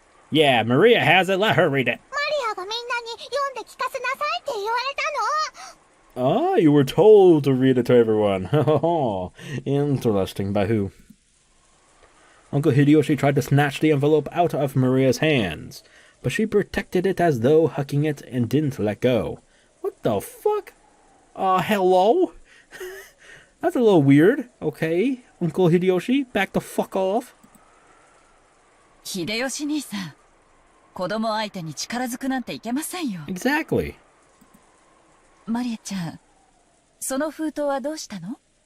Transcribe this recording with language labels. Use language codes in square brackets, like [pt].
[en] Yeah, Maria has it. Let her read it. [ja] マリアがみんなに読んで聞かせなさいって言われたの。 [en] Ah, you were told to read it to everyone. Interesting. By who? Uncle Hideyoshi tried to snatch the envelope out of Maria's hands, but she protected it as though hugging it and didn't let go. What the fuck? Hello? That's a little weird. Okay, Uncle Hideyoshi, back the fuck off. [ja] 秀吉兄さん、子供相手に力づくなんていけませんよ。 [en] Exactly. [ja] マリアちゃん、その封筒はどうしたの?